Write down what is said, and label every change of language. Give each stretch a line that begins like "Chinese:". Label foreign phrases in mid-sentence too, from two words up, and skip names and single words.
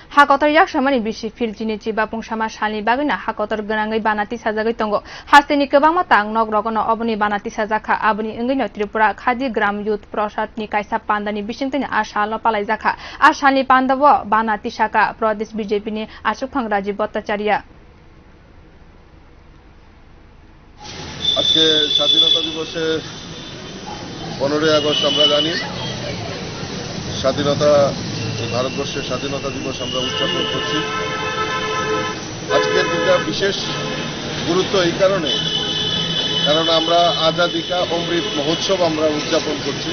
Kok Borok: hakotor yak samani bisi filchini chiba pungsama salni bagina hakotor grangai banati sajagoi tongo hasteni kebangma tang nok rogono oboni banati sajaka aboni ingino Tripura Khadi Gram Youth Prasad ni kaisa pandani bisingtini asalo palai jaka asali pandawo banati saka Pradesh BJP ni Asukang Rajiv Bhattacharya
Bangla: আজকে স্বাধীনতা দিবসে 15 আগস্ট আমরা জানি স্বাধীনতা ভারতবর্ষের স্বাধীনতা দিবস আমরা উদযাপন করছি। আজকের দিনটা বিশেষ গুরুত্ব এই কারণে কারণ আমরা আজাদি কা অমৃত মহোৎসব আমরা উদযাপন করছি।